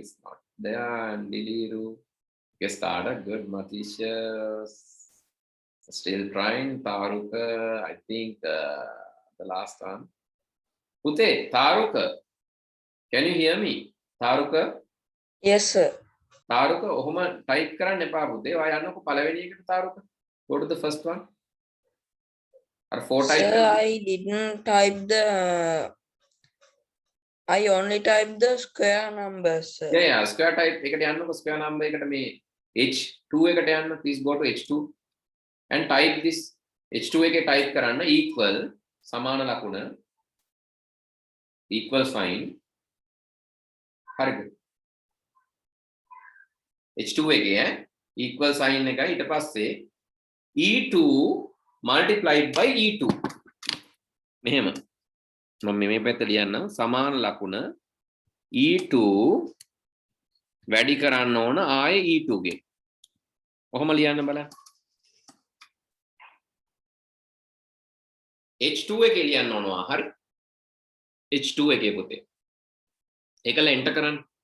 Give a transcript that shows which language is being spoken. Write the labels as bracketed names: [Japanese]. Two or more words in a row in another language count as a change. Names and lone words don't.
[English] It's not there. And Liliru. Okay, started good. Matisha still trying. Taruka, I think the last one. Pute, Taruka, can you hear me? Taruka? Yes, sir. [Sinhala] Taruka, ohuma type කරන්න එපා පුතේ. ඔයා යන්නකො පළවෙනි එකට Taruka. [English] Go to the first one. Or 4 type. Sir, I didn't type the. I only typed the square numbers, sir. [Sinhala] Yeah, [English] square type [Sinhala] එකට යන්නකො [English] square number [Sinhala] එකට මේ H2 එකට යන්න. [English] Please go to H2 and type this. [Sinhala] H2 එකේ type කරන්න equal සමාන ලකුණ [English] equal sign. [Sinhala] හරිද? H2 එකේ [English] equal sign [Sinhala] එකයි ඊට පස්සේ E2 [English] multiplied by [Sinhala] E2 මෙහෙම මම මේ පැත්ත ලියන්නම් සමාන ලකුණ E2 වැඩි කරන්න ඕන ආයේ E2 ගේ කොහොම ලියන්න බලන්න H2 එකේ ලියන්න ඕනවා හරි H2 එකේ පුතේ ඒකල එන්ටර් කරන්න